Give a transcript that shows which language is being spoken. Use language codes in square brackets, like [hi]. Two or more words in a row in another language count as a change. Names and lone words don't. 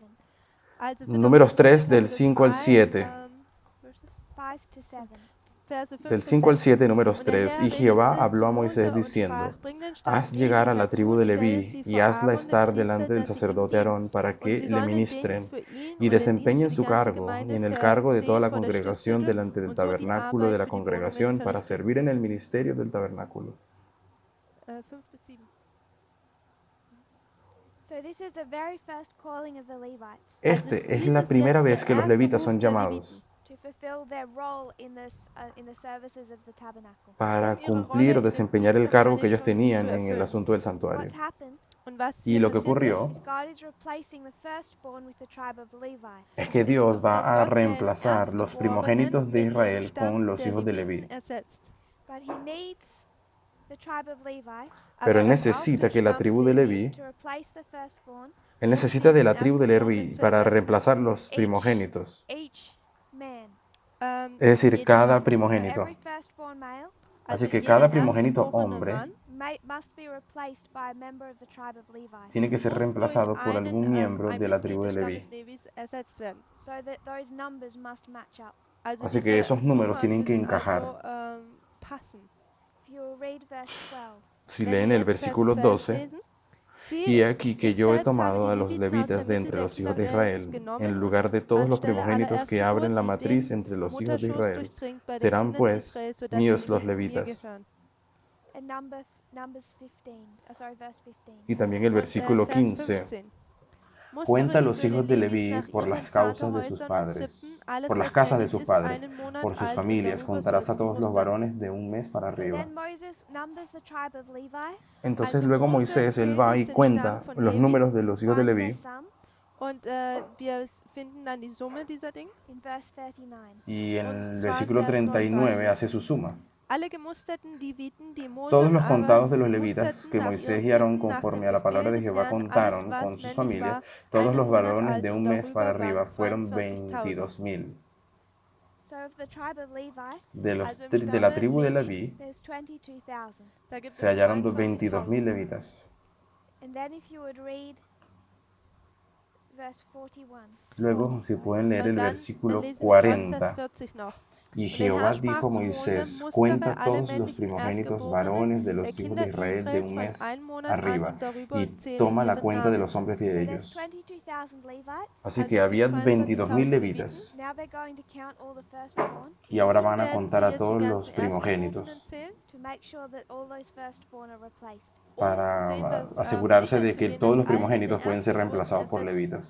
[de] Also [es] Números 3 del [de] Kapitel [es] 5 al 3, 7. [en] verses 5 to 7. Verse 5 [es] Del [de] bis [es] 5 al 6. 7, números [de] Und der 3. Herr [es] Y [de] redete [es] Jehová [de] zu [es] habló a [de] Mose [es] Moisés [de] und [es] diciendo: [de] sprach, bring den Stab [es] Haz [de] Aaron [es] llegar a la [de] herzu [es] tribu [de] und [es] de [de] stelle [es] Leví [de] sie [es] y [de] vor [es] hazla [de] Aaron, den [es] estar [de] Priester, [es] delante del [de] dass sie ihm [es] sacerdote [de] dienen. [es] Aarón para [de] Und [es] que [de] sie [es] le [de] sollen den Dienst [es] ministren [de] für ihn [es] y [de] und den Dienst [es] desempeñen [de] für [es] su [de] die ganze [es] cargo y [de] Gemeinde [es] en el cargo de toda [de] versehen [es] la [de] vor der [es] congregación [de] Stiftshütte [es] delante del [de] und so die [es] tabernáculo [de] Arbeit [es] de la [de] für die Wohnungen [es] congregación para [de] verrichten. [es] servir en el ministerio del tabernáculo. [de] 5 bis 7. [en] So this is the very first calling of the Levites [es] Este es [de] dies [es] la [de] ist [es] primera [de] jetzt [es] vez [de] der [es] que los [de] erste [es] levitas [de] Ruf [es] son [de] der [es] llamados [de] Leviten, [en] to fulfill their role in the services of the tabernacle. [es] para [de] ihre [es] cumplir o [de] Rolle im [es] desempeñar el [de] Dienst am [es] cargo que ellos [de] Heiligtum [es] tenían [de] zu [es] en el [de] erfüllen. [es] asunto del [en] What's [es] santuario. [en] happened [de] Und was [es] Y [de] hier [es] lo que [de] passiert [es] ocurrió [en] is God is replacing the firstborn with the tribe of Levi. [es] es que Dios va [de] dass [es] a [de] Gott den [es] reemplazar los primogénitos [de] Erstgeborenen [es] de [de] mit dem [es] Israel [de] Stamm [es] con los [de] der [es] hijos de [de] Leviten [es] Leví. [de] ersetzt. [en] But he needs the tribe of Levi [es] Pero [de] Aber [es] él [de] er braucht [es] necesita [de] den [es] que la [de] Stamm [es] tribu de [de] Levi, [es] Leví, [en] to replace the firstborn, [es] él necesita de la [de] diesen [es] tribu de [de] Erstgeborenen [es] Leví [de] zu [es] para [de] ersetzen. [es] reemplazar los primogénitos. [en] each man. [es] Es decir, [de] jeden [es] cada [de] Mann. [en] So [es] primogénito. [en] every firstborn male [de] Also [es] Así que [de] jeden [es] cada primogénito [de] erstgeborenen [es] hombre [de] Mann [en] must be replaced by a member of the tribe of Levi, [es] tiene que ser [de] muss durch [es] reemplazado por [de] einen, [es] algún miembro [de] ein [es] de la [de] Mitglied [es] tribu de [de] des [es] Leví. [de] Stammes Levis ersetzt werden. [en] so that those numbers must match up. [de] Also [es] Así que [de] diese [es] esos números [de] Nummern [es] tienen que [de] müssen [es] encajar. [de] also, passen. [en] If you read verse 12, [es] Si [de] Wenn [es] leen [de] wir [es] el [de] jetzt Vers [es] versículo 12 [de] 12, lesen, [es] y [de] siehe, [es] aquí que [de] ich [es] yo he [de] selbst habe [es] tomado [de] die [es] a los [de] Leviten aus [es] levitas [de] der [es] de [de] Mitte [es] entre [de] der [es] los hijos de [de] Kinder Israels [es] Israel, [de] genommen [es] en [de] und [es] lugar de todos los [de] anstelle aller [es] primogénitos que abren la [de] Erstgeburt, die [es] matriz [de] den [es] entre los hijos de [de] Mutterschoß [es] Israel, [de] durchdringt bei den [es] serán [de] Kindern [es] pues [de] Israels, sodass [es] míos [de] die [es] los [de] Leviten mir [es] levitas. [de] gehören. [en] and Numbers 15, verse 15. [es] Y también el [de] Und, [es] versículo [de] Vers [es] 15. [de] 15. [es] Cuenta [de] Mustere [es] los [de] die [es] hijos [de] Söhne [es] de [de] Levis [es] Leví [de] nach [es] por [de] ihren [es] las causas de sus [de] Vaterhäusern und [es] padres, [de] sippten, alles [es] por las [de] was [es] casas de [de] männlich [es] sus [de] ist, [es] padres, [de] einen Monat [es] por sus [de] alt und [es] familias. [de] darüber [es] Contarás a [de] sollst du [es] todos los [de] mustern. [es] varones de un mes para [en] So [es] arriba. [en] then Moses numbers the tribe of Levi [es] Entonces [de] Also [es] luego [de] Mose [es] Moisés, él [de] zählt [es] va [de] jetzt [es] y [de] den [es] cuenta [de] Stamm von [es] los [de] Levi, [es] números de los hijos de [en] find their [es] Leví. [en] sum [de] und wir finden dann die Summe dieser Dinge. [en] in verse 39. [es] Y en [de] Und [es] el [de] zwar [es] versículo [de] Vers [es] 39 [de] 39. [es] hace su suma. [de] Alle gemusterten Leviten, die Mose [es] Todos [de] und [es] los contados de los [de] Aaron [es] levitas [de] musterten [es] que [de] nach [es] Moisés [de] ihren [es] y Aarón, [de] Sitten, nach [es] conforme [de] dem [es] a la palabra [de] Befehl [es] de [de] des [es] Jehová, [de] Herrn, alles [es] contaron [de] was [es] con sus [de] männlich [es] familias, [de] war, [es] todos [de] einen [es] los [de] Monat [es] varones [de] alt [es] de [de] und [es] un mes para [de] darüber waren [es] arriba fueron [de] 22.000. [es] 22.000. [en] So of the tribe of Levi, [de] Also im [es] De la [de] Stamme [es] tribu de [de] Levi, [es] Leví [en] there's 22,000. [de] da gibt [es] se [de] es [es] hallaron 22.000 [de] 22.000. [es] levitas. [en] And then if you would read verse 41. [es] Luego, si pueden leer [de] Und [es] el [de] dann [es] versículo [de] lesen wir dort Vers [es] 40. [de] 40 noch. [es] Y [de] Und der Herr [es] Jehová [de] sprach [es] dijo a [de] zu Mose, [es] Moisés, [de] mustere [es] cuenta [de] alle [es] todos los [de] männlichen [es] primogénitos [de] Erstgeborenen [es] varones de [de] der [es] los hijos [de] Kinder [es] de Israel de [de] Israels [es] un [de] von [es] mes [de] einem Monat an [es] arriba [de] und darüber [es] y [de] und zähle [es] toma la [de] ihren [es] cuenta de [de] Namen. [es] los hombres de [en] So there's [es] ellos. [en] 22,000 Levites. [es] Así [de] Also [es] que [de] es [es] había [de] gibt [es] 22.000 [de] 22.000 [es] levitas [en] Now they're going to count all the firstborn [es] y ahora [de] Nun [es] van a [de] werden [es] contar [de] sie [es] a [de] jetzt die [es] todos los [de] ganzen Erstgeborenen [es] primogénitos [de] zählen, [en] to make sure that all those firstborn are replaced. [es] para asegurarse de que todos los primogénitos pueden ser reemplazados por levitas.